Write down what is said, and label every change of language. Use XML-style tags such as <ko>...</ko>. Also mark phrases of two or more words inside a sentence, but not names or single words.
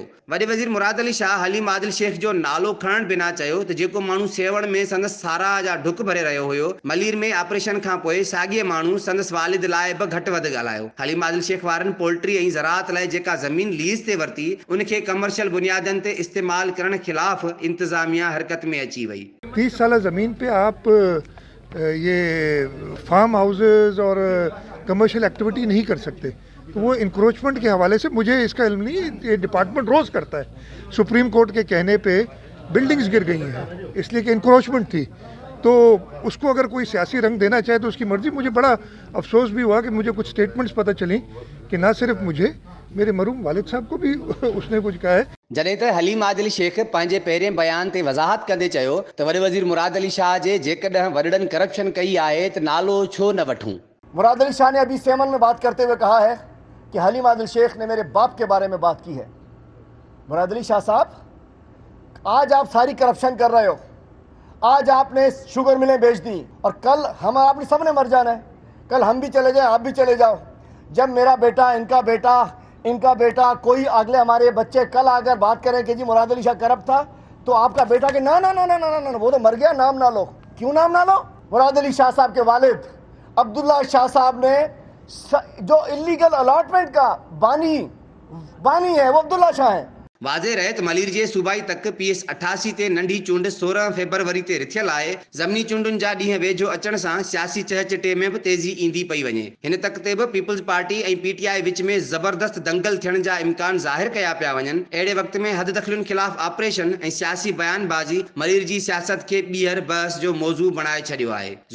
<sd>वॾे वज़ीर मुराद अली शाह हलीम आदिल शेख जो नालो खणण बिना चयो त जेको माण्हू सेवण में संदसि साराह जा ढुक भरे रहियो हुयो, मलीर में ऑपरेशन खां पोइ साॻिए माण्हू संदसि वालिद लाइ बि घटि वधि ॻाल्हायो। हलीम आदिल शेख वारनि पोल्ट्री ऐं ज़राअत लाइ जेका ज़मीन लीज़ ते वरिती, उनखे कमर्शियल बुनियादनि ते इस्तेमाल करण ख़िलाफ़ इंतज़ामिया हरकत में अची वई।</sd> <ur>30 سال زمین پہ آپ یہ</ur> <en>farm houses</en> <ur>اور</ur> <en>commercial activity</en> <ur>نہیں کر سکتے، تو وہ انکروچمنٹ کے حوالے سے مجھے اس کا علم نہیں، یہ ڈیپارٹمنٹ روز کرتا ہے. سپریم کورٹ کے کہنے پہ بلڈنگز گر گئی ہیں اس لیے کہ انکروچمنٹ تھی، تو اس کو اگر کوئی سیاسی رنگ دینا چاہے تو اس کی مرضی. مجھے بڑا افسوس بھی ہوا کہ مجھے کچھ اسٹیٹمنٹس پتا چلی کہ نہ صرف مجھے، میرے مرحوم والد صاحب کو بھی اس نے کچھ کہا ہے.</ur> <sd>जॾहिं त हलीम आदिल शेख पंहिंजे पहिरें बयान ते वज़ाहत कंदे चयो त वॾे वज़ीर मुराद अली शाह जे जेकॾहिं वॾड़नि करप्शन कई आहे त नालो छो न वठूं।</sd> <ur>مراد علی شاہ نے ابھی سیہون میں بات کرتے ہوئے کہا ہے کہ حلیم عادل شیخ نے میرے باپ کے بارے میں بات کی ہے. مراد علی شاہ صاحب، آج آپ ساری کرپشن کر رہے ہو، آج آپ نے</ur> <en>sugar mills</en> <ur>بیچ دی اور کل ہم آپ نے سب نے مر جانا ہے، کل ہم بھی چلے جائے، آپ بھی چلے جاؤ. جب میرا بیٹا، ان کا بیٹا، کوئی اگلے ہمارے بچے کل اگر بات کریں کہ جی مراد علی شاہ کرپٹ تھا، تو آپ کا بیٹا کے نا نا نا نا نا نا نا وہ تو مر گیا، نام نا لو. کیوں نام نا لو? مراد علی شاہ صاحب کے والد عبداللہ شاہ صاحب نے جو</ur> <en>illegal allotment</en> <ur>کا بانی ہے وہ عبداللہ شاہ ہے.</ur> <sd>वाज़े रहे त मलीर जे सूबाई तक PS 88 ते नंढी चूंड 16 फरवरी ते रिथियल आहे। ज़मनी चूंडुनि जा ॾींहं वेझो अचण सां सियासी चहचटे में बि तेज़ी ईंदी पई वञे। हिन तक ते बि पीपल्स पार्टी ऐं PTI विच में ज़बरदस्त दंगल थियण जा इम्कान ज़ाहिर कया पिया वञनि। अहिड़े वक़्त में हद दख़लुनि ख़िलाफ़ ऑपरेशन ऐं सियासी बयानबाज़ी मलीर जी सियासत खे ॿीहर बहस जो मौज़ू बणाए छॾियो आहे।</sd>